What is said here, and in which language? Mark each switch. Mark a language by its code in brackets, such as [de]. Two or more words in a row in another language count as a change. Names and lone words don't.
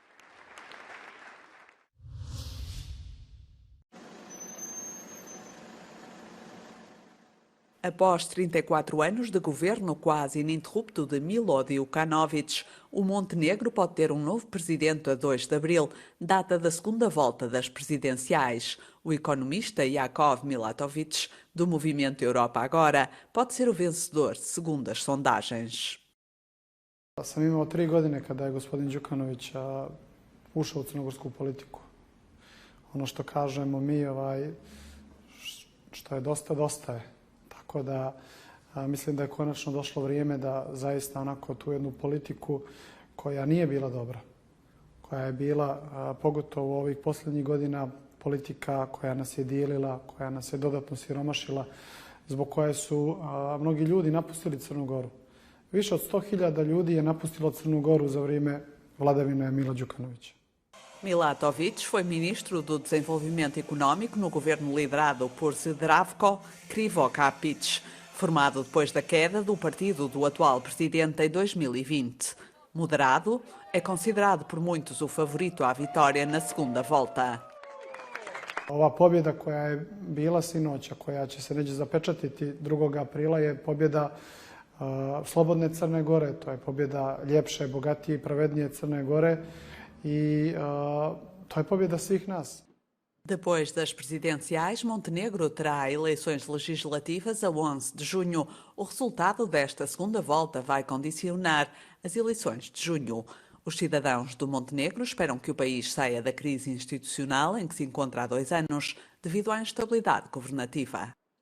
[pt] Após 34 anos de governo quase ininterrupto de Milo Djukanovic, o Montenegro pode ter um novo presidente a 2 de abril, data da segunda volta das presidenciais. O economista Jakov Milatovic, do movimento Europa Agora, pode ser o vencedor, segundo as sondagens. [sr] Sam imao 3 godine kada je gospodin Đukanović ušao u crnogorsku politiku. Ono što kažemo mi, što je dosta, dosta je. Tako da mislim da je konačno došlo vrijeme da zaista onako tu jednu politiku koja nije bila dobra, koja je bila pogotovo ovih posljednjih godina politika koja nas je dijelila, koja nas je dodatno siromašila, zbog koje su mnogi ljudi napustili Crnu Goru. Više od 100.000 ljudi je napustilo Crnu Goru za vrijeme vladavine Mila Đukanovića. [pt] Milatovic foi ministro do Desenvolvimento Económico no governo liderado por Zdravko Krivokapic, formado depois da queda do partido do atual presidente em 2020. Moderado, é considerado por muitos o favorito à vitória na segunda volta. [sr] Ova pobjeda koja je bila sinoć, a koja će se neće zapečatiti 2. aprila, je pobjeda slobodne Crne Gore, to je pobjeda ljepše, bogatije i pravednije Crne Gore e to je pobjeda svih nas. [pt] Depois das presidenciais, Montenegro terá eleições legislativas a 11 de junho. O resultado desta segunda volta vai condicionar as eleições de junho. Os cidadãos do Montenegro esperam que o país saia da crise institucional em que se encontra há 2 anos, devido à instabilidade governativa.